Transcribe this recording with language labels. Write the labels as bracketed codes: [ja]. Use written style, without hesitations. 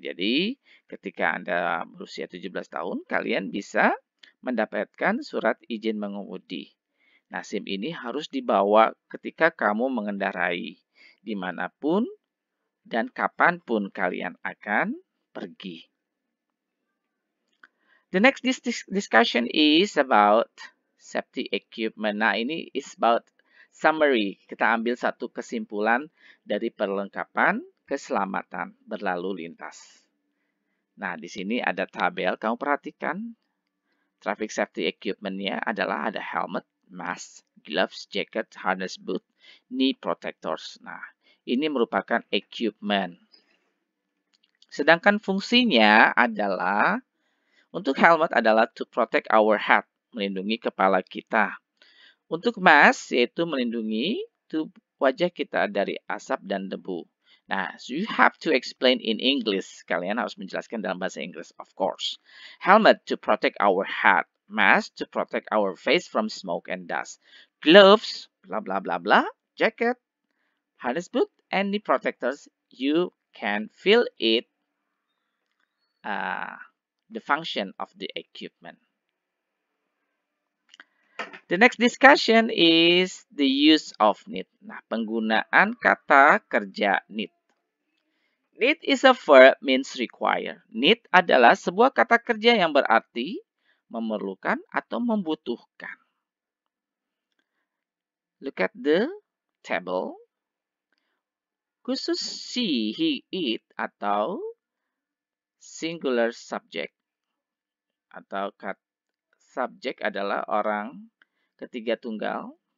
[id] Jadi ketika Anda berusia 17 tahun, kalian bisa mendapatkan surat izin mengemudi. Nah, SIM ini harus dibawa ketika kamu mengendarai dimanapun dan kapanpun kalian akan pergi. [en] The next discussion is about safety equipment. [id] Nah, ini [en] is about summary. [id] Kita ambil satu kesimpulan dari perlengkapan keselamatan berlalu lintas. Nah, di sini ada tabel. Kamu perhatikan traffic safety equipment-nya adalah ada helmet, mask, gloves, jacket, harness boot, knee protectors. Nah, ini merupakan equipment. Sedangkan fungsinya adalah untuk helmet adalah [en] to protect our head, [id] melindungi kepala kita. Untuk mask yaitu melindungi wajah kita dari asap dan debu. [en] Nah, so you have to explain in English. [id] Kalian harus menjelaskan dalam bahasa Inggris, [en] of course. Helmet to protect our head. Mask to protect our face from smoke and dust. Gloves, blah, blah, blah, blah. Jacket, harness boot, and knee protectors. You can feel it, the function of the equipment. The next discussion is the use of need. [id] Nah, penggunaan kata kerja need. [en] Need is a verb means require. [id] Need adalah sebuah kata kerja yang berarti memerlukan atau membutuhkan. [en] Look at the table. [id] Khusus she, he, it atau singular subject atau subjek adalah orang ketiga tunggal.